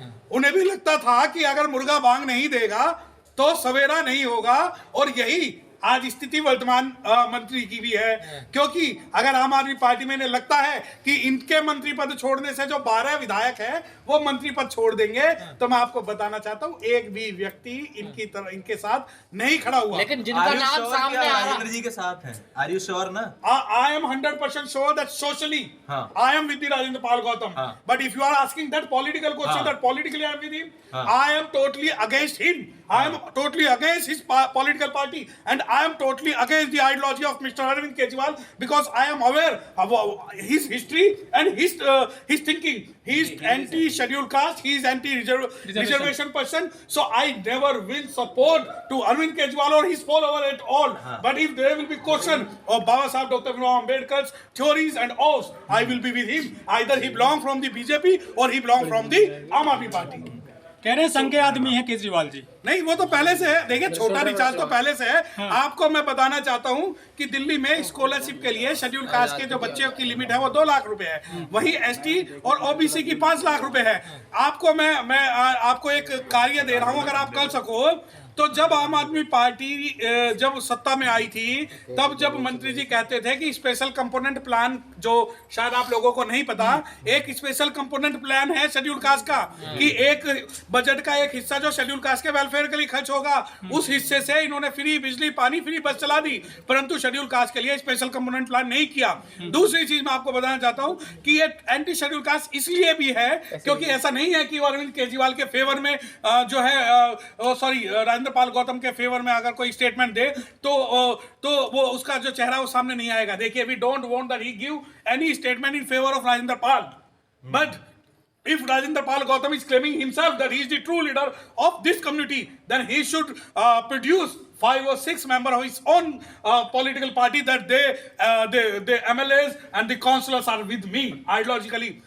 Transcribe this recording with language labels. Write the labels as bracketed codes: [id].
[hi] उन्हें भी लगता था कि अगर मुर्गा बांग नहीं देगा तो सवेरा नहीं होगा, और यही आज स्थिति वर्तमान मंत्री की भी है। क्योंकि अगर आम आदमी पार्टी में इन्हें लगता है कि इनके मंत्री पद छोड़ने से जो 12 विधायक हैं वो मंत्री पद छोड़ देंगे, तो मैं आपको बताना चाहता हूं एक भी व्यक्ति इनके साथ नहीं खड़ा हुआ। लेकिन जिनका नाम सामने आ रहा है, राजेंद्र जी के साथ हैं। [en] are you sure [hi] ना? [en] I am 100% sure that socially I am with the Rajendra Pal Gautam. But if you are asking that political question, that politically I am with him, I am totally against him. I am totally against his political party, and I am totally against the ideology of Mr. Arvind Kejriwal, because I am aware of his history and his thinking. He is anti-scheduled caste. He is anti-reservation person. So I never will support to Arvind Kejriwal or his follower at all. But if there will be question of Baba Sahib Dr. Bhimrao Ambedkar's theories and oaths, I will be with him. Either he belong from the BJP or he belong from the Aam Aadmi Party. [hi] कह रहे हैं संघ के आदमी है केजरीवाल जी। नहीं, वो तो पहले से है। देखिए, छोटा रिचार्ज तो पहले से है। आपको मैं बताना चाहता हूं कि दिल्ली में स्कॉलरशिप के लिए शेड्यूल कास्ट के जो बच्चों की लिमिट है वो 2 लाख रुपए है। वही एसटी और ओबीसी की 5 लाख रुपए है। आपको मैं आपको एक कार्य दे रहा हूं, अगर आप कर सको तो जब आम आदमी पार्टी जब सत्ता में आई थी तब जब मंत्री जी कहते थे कि स्पेशल कंपोनेंट प्लान, जो शायद आप लोगों को नहीं पता, एक स्पेशल कंपोनेंट प्लान है शेड्यूल कास्ट का, कि एक बजट का एक हिस्सा जो शेड्यूल कास्ट के वेलफेयर के लिए खर्च होगा, उस हिस्से से इन्होंने फ्री बिजली, पानी, फ्री बस चला दी, परंतु शेड्यूल कास्ट के लिए स्पेशल कंपोनेंट प्लान नहीं किया। दूसरी चीज मैं आपको बताना चाहता हूं कि ये एंटी शेड्यूल कास्ट इसलिए भी है क्योंकि ऐसा नहीं है कि अरविंद केजरीवाल के फेवर में जो है राजेंद्र पाल गौतम के फेवर में अगर कोई स्टेटमेंट दे तो वो उसका जो चेहरा वो सामने नहीं आएगा। देखिए, [en] We don't want that he give any statement in favour of Rajendra Pal, but if Rajendra Pal Gautam is claiming himself that he is the true leader of this community, then he should produce 5 or 6 members of his own political party, that the MLAs and the councillors are with me ideologically.